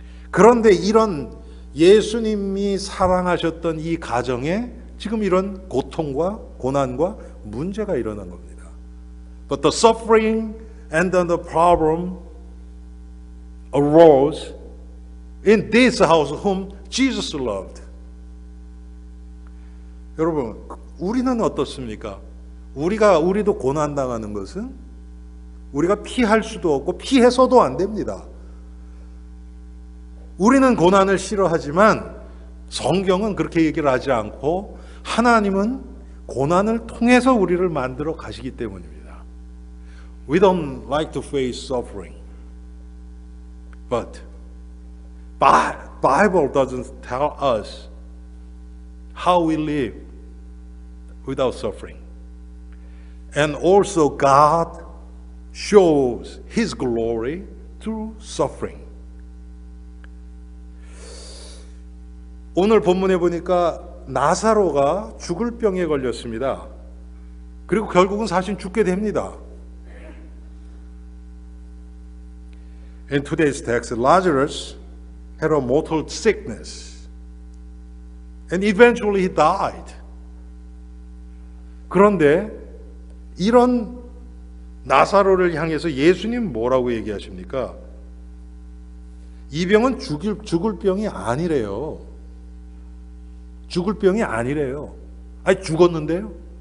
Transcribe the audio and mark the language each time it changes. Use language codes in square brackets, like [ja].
[ko] 그런데 이런 예수님이 사랑하셨던 이 가정에 지금 이런 고통과 고난과 문제가 일어난 겁니다. [en] But the suffering and then the problem arose in this house whom Jesus loved. [ko] 여러분, 우리는 어떻습니까? 우리도 고난당하는 것은 우리가 피할 수도 없고 피해서도 안 됩니다. 우리는 고난을 싫어하지만 성경은 그렇게 얘기를 하지 않고 하나님은 고난을 통해서 우리를 만들어 가시기 때문입니다. [en] We don't like to face suffering. But Bible doesn't tell us how we live without suffering. And also God shows His glory through suffering. [ko] 오늘 본문에 보니까 나사로가 죽을 병에 걸렸습니다. 그리고 결국은 사실 죽게 됩니다. [en] In today's text, Lazarus had a mortal sickness and eventually he died. [ko] 그런데 이런 나사로를 향해서 예수님 뭐라고 얘기하십니까? 이 병은 죽을 병이 아니래요. 죽을 병이 아니래요. 아니 죽었는데요.